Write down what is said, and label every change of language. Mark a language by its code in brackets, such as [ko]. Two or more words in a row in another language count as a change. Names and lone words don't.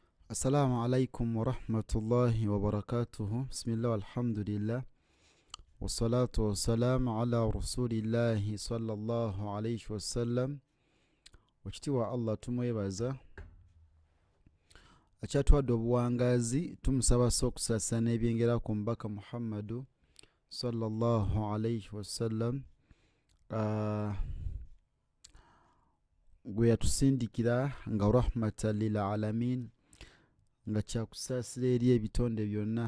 [ar] السلام عليكم ورحمة الله وبركاته. بسم الله والحمد لله والصلاة والسلام على رسول الله صلى الله عليه وسلم. [lg] Wakitiwa Allah tumwebaza akyatwadde obuwangazi tumusaba sokusasa n'ebyengera ku mbaka Muhammadu [ar] صلى الله عليه وسلم [lg] gwe yatusindikira nga [ar] رحمة للعالمين [lg] nga kyakusaasira eri ebitonde byonna.